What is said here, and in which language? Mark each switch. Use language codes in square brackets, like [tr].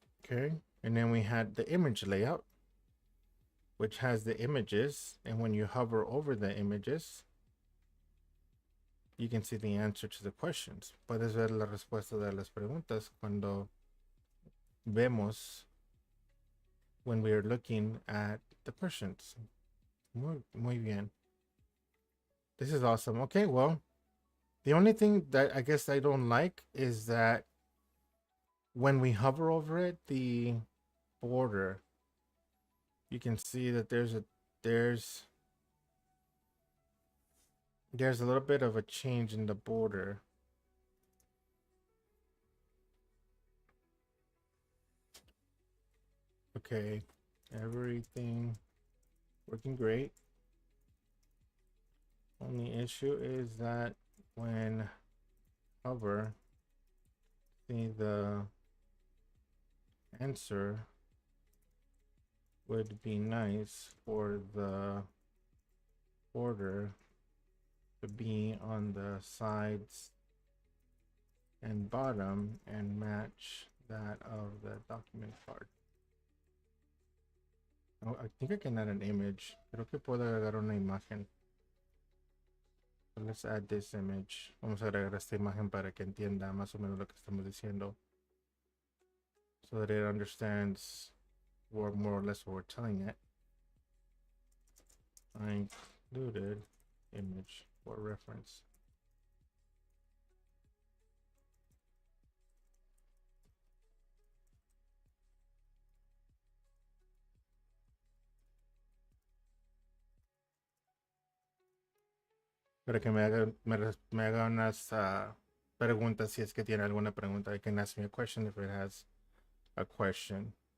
[en] Okay, and then we had the image layout, which has the images, and when you hover over the images, you can see the answer to the questions. [es] Puedes ver la respuesta de las preguntas cuando vemos [en] when we are looking at the questions. [es] Muy bien. [en] This is awesome. Okay, well, the only thing that I guess I don't like is that when we hover over it, the border, you can see that there's a little bit of a change in the border. Okay, everything working great. Only issue is that when hover, see the answer would be nice for the border to be on the sides and bottom and match that of the document card. Oh, I think I can add an image. [es] Creo que puedo agregar una imagen. [en] So let's add this image. [es] Vamos a agregar esta imagen para que entienda más o menos lo que estamos diciendo. [en] So that it understands more or less what we're telling it. I included image for reference. [es] Para que me haga unas preguntas si es que tiene alguna pregunta. [en] I can ask me a question if it has a question.